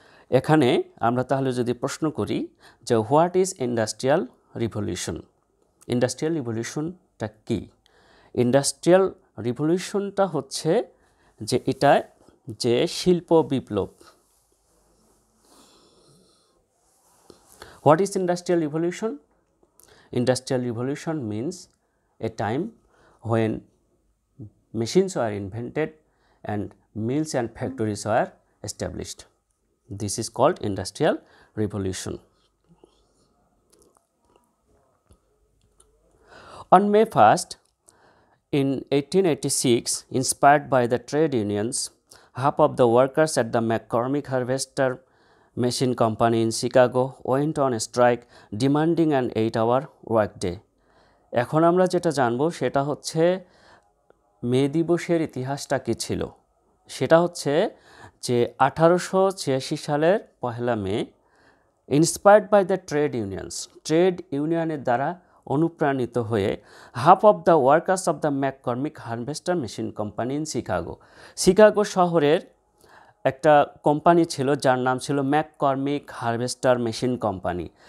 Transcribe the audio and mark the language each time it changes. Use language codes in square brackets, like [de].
[bn] এখানে আমরা তাহলে যদি প্রশ্ন করি যে [en] what is industrial revolution, [bn] industrial রিভলিউশনটা কি? ইন্ডাস্ট্রিয়াল রিভলিউশনটা হচ্ছে যে এটা যে শিল্প বিপ্লব। [en] What is industrial revolution? Industrial revolution means a time when machines were invented and mills and factories were established. This is called industrial revolution. On May 1st, in 1886, inspired by the trade unions, half of the workers at the McCormick Harvester Machine Company in Chicago went on strike demanding an 8-hour workday. [bn] এখন আমরা যেটা জানবো সেটা হচ্ছে মে দিবসের ইতিহাসটা কী ছিল। সেটা হচ্ছে যে 1886 সালের 1 মে, [en] inspired by the [bn] ট্রেড ইউনিয়নের দ্বারা অনুপ্রাণিত হয়ে [en] half of the workers of the McCormick harvester machine company in [bn] Chicago শহরের একটা কোম্পানি ছিল যার নাম ছিল ম্যাককর্মিক হারভেস্টার মেশিন কোম্পানি।